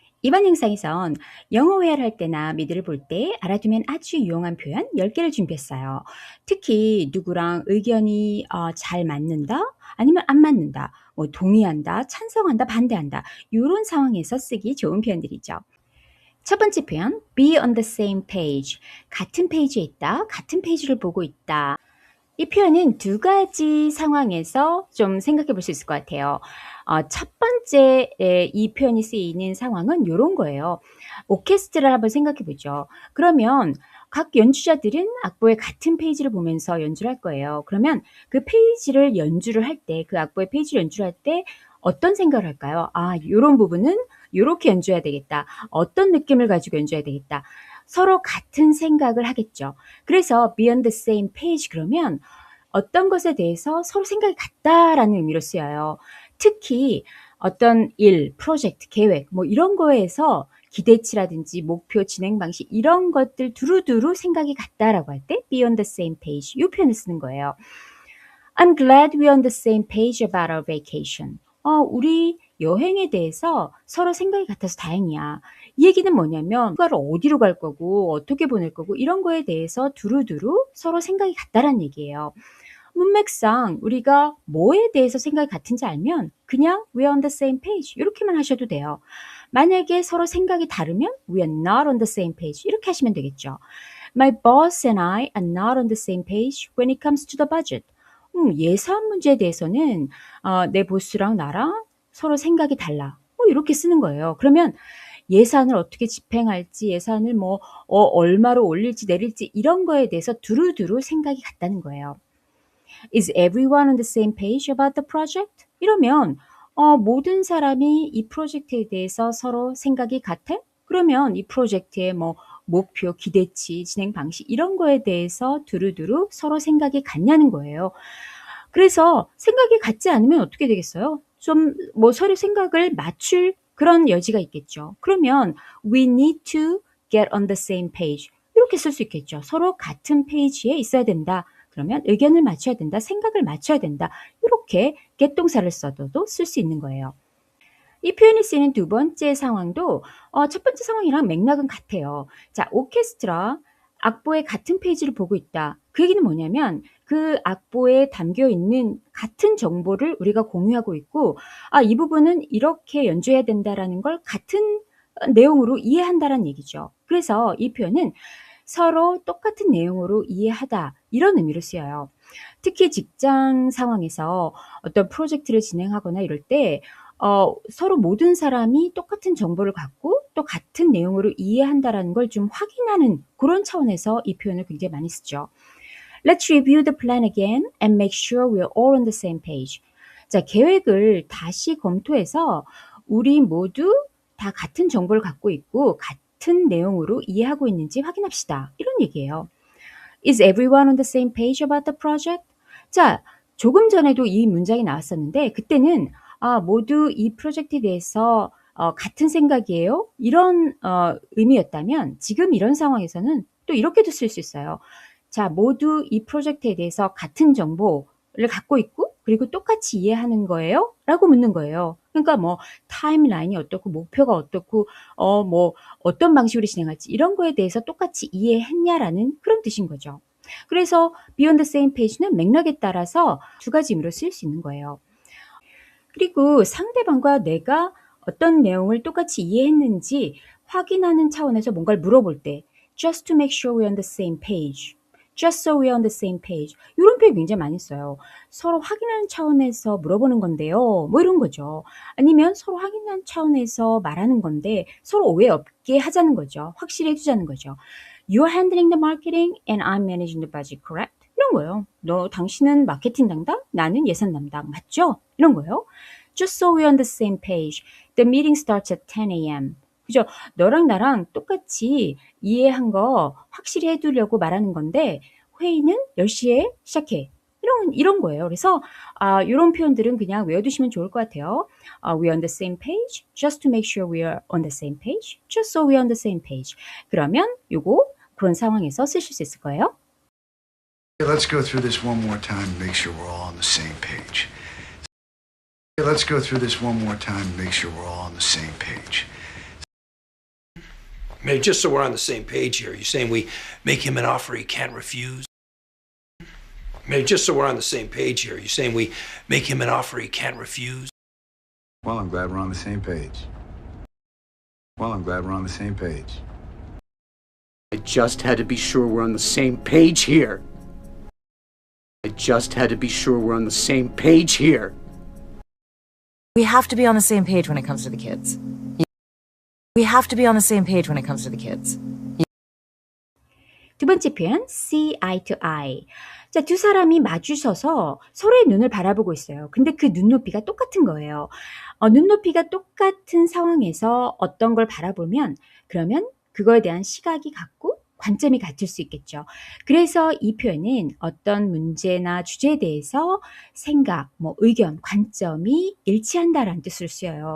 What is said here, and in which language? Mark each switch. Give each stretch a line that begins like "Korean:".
Korean: 이번 영상에선 영어 회화를 할 때나 미드를 볼 때 알아두면 아주 유용한 표현 10개를 준비했어요. 특히 누구랑 의견이 잘 맞는다, 아니면 안 맞는다, 뭐 동의한다, 찬성한다, 반대한다 이런 상황에서 쓰기 좋은 표현들이죠. 첫 번째 표현,
English: be on the same page.
Korean: 같은 페이지에 있다, 같은 페이지를 보고 있다. 이 표현은 두 가지 상황에서 좀 생각해 볼 수 있을 것 같아요. 첫 번째 이 표현이 쓰이는 상황은 요런 거예요. 오케스트라를 한번 생각해 보죠. 그러면 각 연주자들은 악보의 같은 페이지를 보면서 연주를 할 거예요. 그러면 그 페이지를 연주를 할 때, 그 악보의 페이지를 연주를 할 때 어떤 생각을 할까요? 요런 부분은 요렇게 연주해야 되겠다. 어떤 느낌을 가지고 연주해야 되겠다. 서로 같은 생각을 하겠죠. 그래서
English: be on the same page
Korean: 그러면 어떤 것에 대해서 서로 생각이 같다라는 의미로 쓰여요. 특히 어떤 일, 프로젝트, 계획 뭐 이런 거에서 기대치라든지 목표, 진행 방식 이런 것들 두루두루 생각이 같다라고 할 때
English: be on the same page
Korean: 이 표현을 쓰는 거예요.
English: I'm glad we're on the same page about our vacation.
Korean: 우리 여행에 대해서 서로 생각이 같아서 다행이야. 이 얘기는 뭐냐면 휴가를 어디로 갈 거고 어떻게 보낼 거고 이런 거에 대해서 두루두루 서로 생각이 같다라는 얘기예요. 문맥상 우리가 뭐에 대해서 생각이 같은지 알면 그냥
English: we're on the same page
Korean: 이렇게만 하셔도 돼요. 만약에 서로 생각이 다르면
English: we are not on the same page
Korean: 이렇게 하시면 되겠죠.
English: My boss and I are not on the same page when it comes to the budget.
Korean: 예산 문제에 대해서는 내 보스랑 나랑 서로 생각이 달라. 이렇게 쓰는 거예요. 그러면 예산을 어떻게 집행할지, 예산을 얼마로 올릴지 내릴지 이런 거에 대해서 두루두루 생각이 같다는 거예요.
English: Is everyone on the same page about the project?
Korean: 이러면 모든 사람이 이 프로젝트에 대해서 서로 생각이 같아? 그러면 이 프로젝트의 목표, 기대치, 진행 방식 이런 거에 대해서 두루두루 서로 생각이 같냐는 거예요. 그래서 생각이 같지 않으면 어떻게 되겠어요? 좀 서로 생각을 맞출 그런 여지가 있겠죠. 그러면
English: we need to get on the same page
Korean: 이렇게 쓸 수 있겠죠. 서로 같은 페이지에 있어야 된다. 그러면 의견을 맞춰야 된다. 생각을 맞춰야 된다. 이렇게 get 동사를 써도 쓸 수 있는 거예요. 이 표현이 쓰이는 두 번째 상황도 첫 번째 상황이랑 맥락은 같아요. 자, 오케스트라 악보의 같은 페이지를 보고 있다. 그 얘기는 뭐냐면 그 악보에 담겨 있는 같은 정보를 우리가 공유하고 있고 이 부분은 이렇게 연주해야 된다라는 걸 같은 내용으로 이해한다라는 얘기죠. 그래서 이 표현은 서로 똑같은 내용으로 이해하다 이런 의미로 쓰여요. 특히 직장 상황에서 어떤 프로젝트를 진행하거나 이럴 때 서로 모든 사람이 똑같은 정보를 갖고 또 같은 내용으로 이해한다라는 걸 좀 확인하는 그런 차원에서 이 표현을 굉장히 많이 쓰죠.
English: Let's review the plan again and make sure we're all on the same page.
Korean: 자, 계획을 다시 검토해서 우리 모두 다 같은 정보를 갖고 있고 같은 내용으로 이해하고 있는지 확인합시다. 이런 얘기예요.
English: Is everyone on the same page about the project?
Korean: 자, 조금 전에도 이 문장이 나왔었는데 그때는 모두 이 프로젝트에 대해서 같은 생각이에요? 이런 의미였다면 지금 이런 상황에서는 또 이렇게도 쓸 수 있어요. 자, 모두 이 프로젝트에 대해서 같은 정보를 갖고 있고 그리고 똑같이 이해하는 거예요? 라고 묻는 거예요. 그러니까 타임라인이 어떻고 목표가 어떻고 어떤 방식으로 진행할지 이런 거에 대해서 똑같이 이해했냐라는 그런 뜻인 거죠. 그래서
English: be on the same page
Korean: 는 맥락에 따라서 두 가지 의미로 쓰일 수 있는 거예요. 그리고 상대방과 내가 어떤 내용을 똑같이 이해했는지 확인하는 차원에서 뭔가를 물어볼 때
English: just to make sure we're on the same page. just so we're on the same page.
Korean: 이런 표현 굉장히 많이 써요. 서로 확인하는 차원에서 물어보는 건데요. 이런 거죠. 아니면 서로 확인하는 차원에서 말하는 건데 서로 오해 없게 하자는 거죠. 확실히 해주자는 거죠.
English: You're handling the marketing and I'm managing the budget, correct?
Korean: 이런 거예요. 당신은 마케팅 담당, 나는 예산 담당. 맞죠? 이런 거예요.
English: Just so we're on the same page. The meeting starts at 10 a.m.
Korean: 그죠? 너랑 나랑 똑같이 이해한 거 확실히 해두려고 말하는 건데 회의는 10시에 시작해. 이런 거예요. 그래서 이런 표현들은 그냥 외워두시면 좋을 것 같아요.
English: We're on the same page. Just to make sure we're on the same page. Just so we're on the same page. 그러면 요거 그런 상황에서 쓰실 수 있을 거예요. Let's go through this one more time and make sure we're all on the same page. Let's go through this one more time and make sure we're all on the same page. Maybe just so we're on the same page here, you're saying we make him an offer he can't refuse? Maybe just so we're on the same page here, you're saying we make him an offer he can't refuse? Well, I'm glad we're on the same page. Well, I'm glad we're on the same page. I just had to be sure we're on the same page here. I just had to be sure we're on the same page here. We have to be on the same page when it comes to the kids. We have to be on the same page when it comes to the kids.
Korean: 두 번째 표현,
English: see eye to eye.
Korean: 자, 두 사람이 마주서서 서로의 눈을 바라보고 있어요. 근데 그 눈높이가 똑같은 거예요. 눈높이가 똑같은 상황에서 어떤 걸 바라보면 그러면 그거에 대한 시각이 같고 관점이 같을 수 있겠죠. 그래서 이 표현은 어떤 문제나 주제에 대해서 생각, 의견, 관점이 일치한다라는 뜻으로 쓰여요.